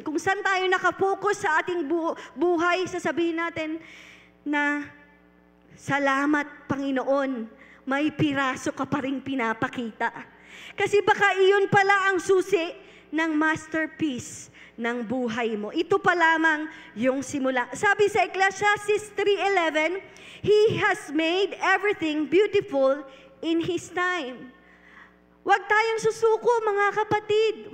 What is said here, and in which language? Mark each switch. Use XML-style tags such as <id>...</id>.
<tl>Kung saan tayo nakapokus sa ating buhay, sasabihin natin na, salamat Panginoon, may piraso ka pa rin pinapakita. Kasi baka iyon pala ang susi ng masterpiece ng buhay mo. Ito pa lamang yung simula. Sabi sa</tl> <en>Ecclesiastes 3:11, He has made everything beautiful in His time.</en> <tl>Huwag tayong susuko, mga kapatid.</tl>